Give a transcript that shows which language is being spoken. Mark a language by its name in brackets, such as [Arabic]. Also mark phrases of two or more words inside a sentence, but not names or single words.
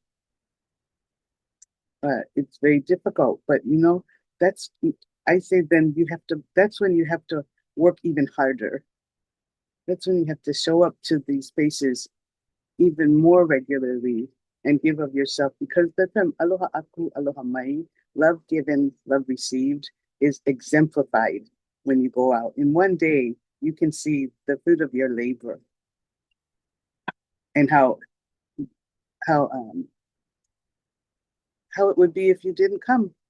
[English] It's very difficult. But I say then that's when you have to work even harder. That's when you have to show up to these spaces even more regularly and give of yourself, because the term [Hawaiian] aloha aku, aloha mai, [English] love given, love received, is exemplified when you go out. In one day, you can see the fruit of your labor and how it would be if you didn't come.